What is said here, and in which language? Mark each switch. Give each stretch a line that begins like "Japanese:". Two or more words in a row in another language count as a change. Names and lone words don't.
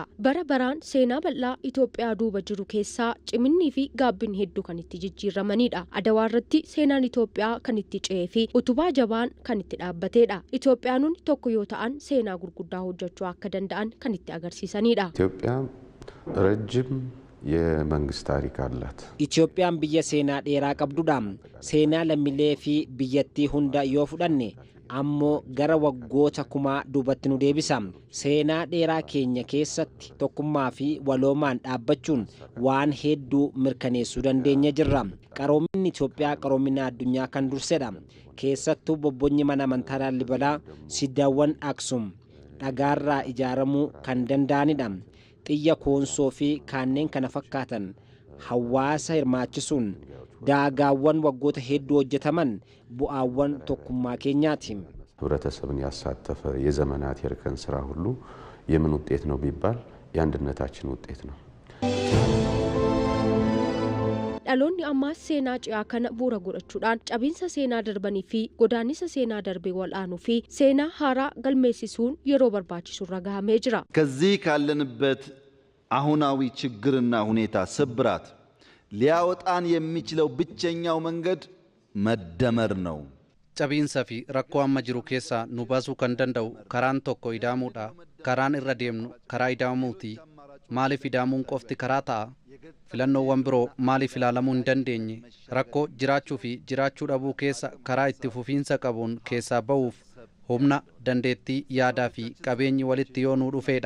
Oromo: Bara baraan seenaa bal'aa Itoophiyaa duuba jiru keessaa ciminni fi gaabbin hedduu kan itti jijjiiramanidha. Adawaa irratti seenaan Itoophiyaa kan itti ce'ee fi utubaa jabaan kan itti dhaabbatedha. Itoophiyaanonni tokko yoo ta'an seenaa gurguddaa hojjechuu akka danda'an kan itti agarsiisanidha.
Amharic: ኢትዮጵያ ረጅም የመንግስት ታሪክ አላት።
Oromo: ኢትዮጵያን biyya seenaa dheeraa qabdudha. Seenaa lammiilee fi biyyattii hunda yoo fudhanne ammoo gara waggoota kumaa duubatti nu deebisa. Seenaa dheeraa keenya keessatti tokkummaa fi waloomaan dhaabbachuun waan hedduu mirkaneessuu dandeenya jirra. Qaroominni Itoophiyaa qaroomina addunyaa kan dursedha. Keessattuu bobbonni mana amantaa Laallibalaa siidaawwan Aksum dhagaarraa ijaaramuu kan danda'anidha. Xiyya koonsoo fi kanneen kana fakkaatan hawaasa hirmaachisuun daagaawwan waggoota hedduu hojjetaman bu'aawwan tokkummaa keenyaati.
Amharic: ህብረተሰብን ያሳተፈ የዘመናት የርከን ስራ ሁሉ የምን ውጤት ነው ቢባል የአንድነታችን ውጤት ነው።
Oromo: dhaloonni ammaas seenaa ci'aa kana bu'uura godhachuudhaan cabiinsa seenaa darbanii fi godaannisa seenaa darbee wal'aanuu fi seenaa haaraa galmeessisuun yeroo barbaachisurra gahamee jira.
Amharic: ከዚህ ካለንበት አሁናዊ ችግርና ሁኔታ ስብራት ሊያወጣን የሚችለው ብቸኛው መንገድ መደመር ነው።
Oromo: cabiinsa fi rakkoo amma jiru keessa nu baasuu kan danda'u karaan tokko idaamuudha. Karaan irra deemnu karaa idaamuuti. Maaliif idaamuun qofti karaa ta'a? Filannoowwan biroo maaliif ilaalamuu hin dandeenye? Rakkoo jiraachuu fi jiraachuu dhabuu keessa karaa itti fufiinsa qabuun keessaa ba'uuf humna dandeettii yaadaa fi qabeenyi walitti yoo nu dhufeedha.